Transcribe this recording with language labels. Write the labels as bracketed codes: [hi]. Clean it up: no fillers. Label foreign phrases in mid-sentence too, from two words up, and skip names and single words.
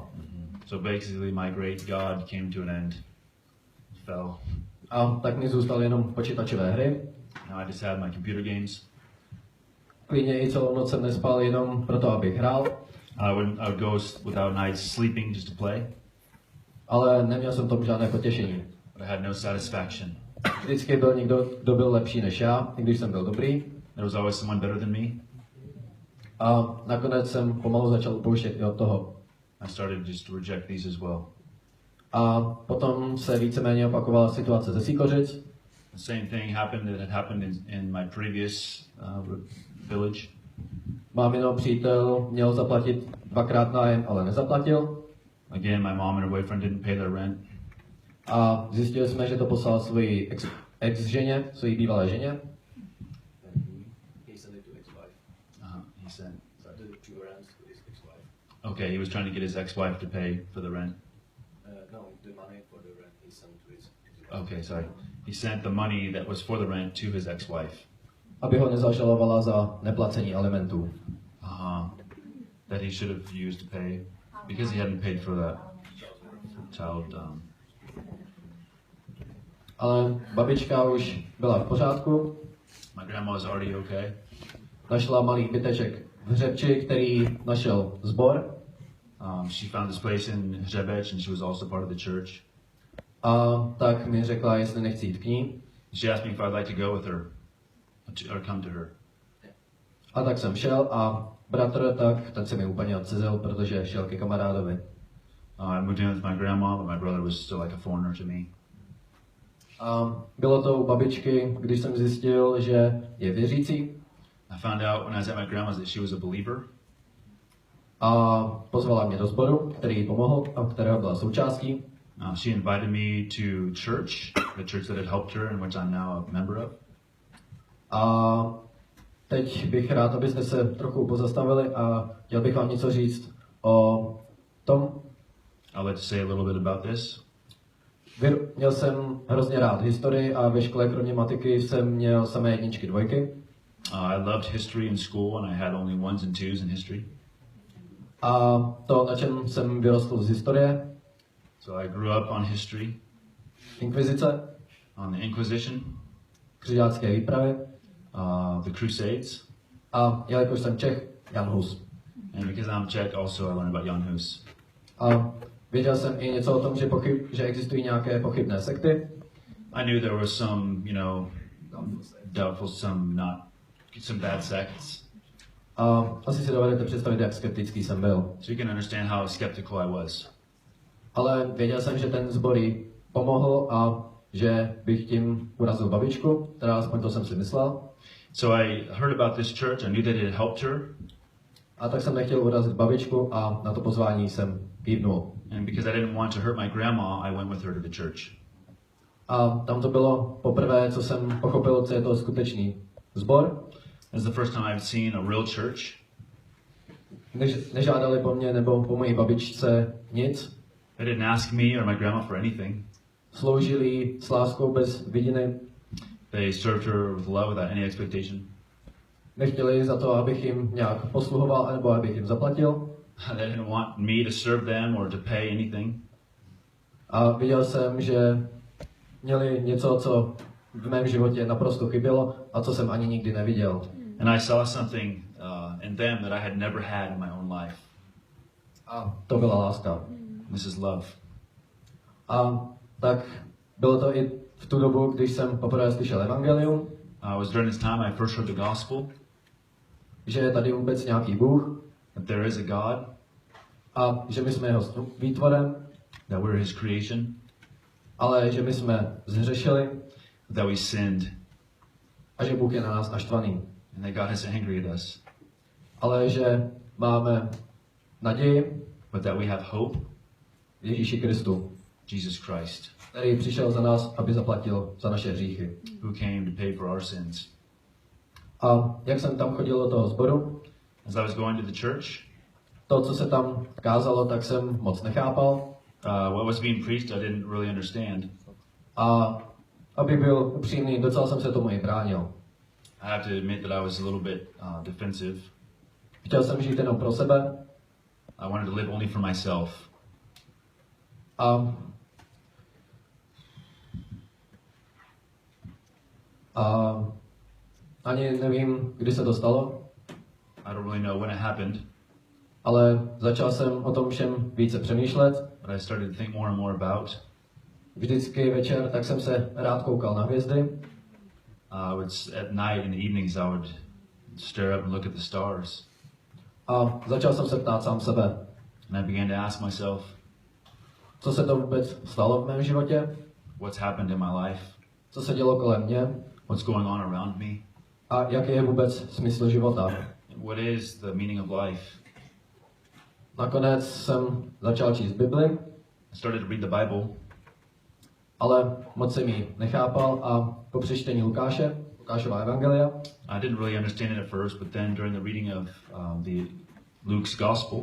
[en] So basically my great God came to an end. Fell. [cs] A tak mi zůstaly jenom počítačové hry. [en] Now I just had my computer games. [cs] Klidně i celou noc jsem nespal jenom proto, abych hrál. [en] I would go without nights sleeping just to play. [cs] Ale neměl jsem tom žádné potěšení. [en] But I had no satisfaction. [cs] Vždycky byl někdo, kdo byl lepší než já, i když jsem byl dobrý. [en] There was always someone better than me. [cs] A nakonec jsem pomalu začal upouštět i od toho. [en] I started just to reject these as well. [cs] A potom se víceméně opakovala situace ze Síkořic. [en] The same thing happened that had happened in my previous village. [cs] Mámino přítel měl zaplatit 2krát nájem, ale nezaplatil. [en] Again, my mom and her boyfriend didn't pay their rent. [cs] A zjistili jsme, že to poslal svoji ex-ženě, svojí bývalé ženě. [en] He sent. Okay, he was trying to get his ex-wife to pay for the rent. Okay, sorry. He sent the money that was for the rent to his ex-wife. [cs] Aby ho nezažalovala za neplacení alimentů. [en] That he should have used to pay because he hadn't paid for that child. [cs] Ale babička už byla v pořádku. [en] My grandma was already okay. [cs] Našla malý byteček v Hřebči, který našel sbor. [en] She found this place in Hřebeč and she was also part of the church. [cs] A tak mi řekla, jestli nechci jít k ní. [en] She asked me if I'd like to go with her or come to her. [cs] A tak jsem šel a bratr tak, ten se mi úplně odcizil, protože šel ke kamarádovi. [en] I moved in with my grandma, but my brother was still like a foreigner to me. [cs] A bylo to u babičky, když jsem zjistil, že je věřící. [en] I found out when I was at my grandma's that she was a believer. [cs] A pozvala mě do sboru, který jí pomohl a kterého byla součástí. [en] She invited me to church, the church that had helped her and which I'm now a member of. [cs] A teď bych rád, abyste se trochu pozastavili a chtěl bych vám něco říct o tom. [en] I'd like to say a little bit about this. [cs] Měl jsem hrozně rád historii a ve škole kromě matiky jsem měl samé jedničky, dvojky. [en] I loved history in school and I had only ones and twos in history. [cs] A to, na čem jsem vyrostl z historie. [en] So I grew up on history. [cs] Inkvizice. [en] On the Inquisition. [cs] Křižácké výpravy. [en] The Crusades. [cs] A jelikož jsem Čech, Jan Hus. [en] And because I'm Czech, also I learned about Jan Hus. [cs] A věděl jsem i něco o tom, že existují nějaké pochybné sekty. [en] I knew there was some, doubtful, some bad sects. [cs] A asi si dovedete představit, jak skeptický jsem byl. [en] So you can understand how skeptical I was. [cs] Ale věděl jsem, že ten sbor jí pomohl a že bych tím urazil babičku, teda aspoň to jsem si myslel. [en] So I heard about this church, I knew that it helped her. [cs] A tak jsem nechtěl urazit babičku a na to pozvání jsem kývnul. [en] And because I didn't want to hurt my grandma, I went with her to the church. [cs] A tam to bylo poprvé, co jsem pochopil, co je to skutečný sbor. [en] It's the first time I've seen a real church. [cs] Nežádali po mně nebo po mojí babičce nic. [en] They didn't ask me or my grandma for anything. [cs] Sloužili s láskou bez vidiny. [en] They served her with love without any expectation. [cs] Nechtěli za to, abych jim nějak posluhoval, nebo abych jim zaplatil. [en] They didn't want me to serve them or to pay anything. [cs] A viděl jsem, že měli něco, co v mém životě naprosto chybělo a co jsem ani nikdy neviděl. [en] And I saw something in them that I had never had in my own life. [cs] A to byla láska. [en] This is love. [cs] A tak bylo to i v tu dobu, když jsem poprvé slyšel evangelium, [en] Was during this time I first heard the gospel, [cs] že je tady vůbec nějaký Bůh [en] that there is a God, [cs] a že my jsme jeho výtvorem, [en] that we're His creation, [cs] ale že my jsme zhřešili [en] that we sinned, [cs] a že Bůh je na nás naštvaný. [en] and that God is angry at us, [cs] Ale že máme naději [en] but that we have hope, [cs] v Ježíši Kristu, [en] Jesus Christ, [cs] který přišel za nás, aby zaplatil za naše hříchy. [en] who came to pay for our sins. [cs] A jak jsem tam chodil do toho sboru, [en] As I was going to the church, [cs] to, co se tam kázalo, tak jsem moc nechápal. [en] what was being preached I didn't really understand. [cs] A abych byl upřímný, docela jsem se tomu i bránil. [en] I have to admit that I was a little bit defensive. [cs] Chtěl jsem žít jenom pro sebe [en] I wanted to live only for myself. [cs] A ani nevím, kdy se to stalo, [en] I don't really know when it happened, [cs] ale začal jsem o tom všem více přemýšlet. [en] but I started to think more and more about. [cs] Vždycky večer tak jsem se rád koukal na hvězdy. [en] At night in the evenings I would stare up and look at the stars. [cs] A začal jsem se ptát sám sebe, [en] And I began to ask myself, [cs] co se to vůbec stalo v mém životě, [en] what's happened in my life? [cs] co se dělo kolem mě [en] What's going on around me? [cs] a jaký je vůbec smysl života. [en] What is the meaning of life? [cs] Nakonec jsem začal číst Bibli, [en] I started to read the Bible, [cs] ale moc jsem ji nechápal a po přečtení Lukášova evangelia, [en] I didn't really understand it at first, but then during the reading of Luke's Gospel,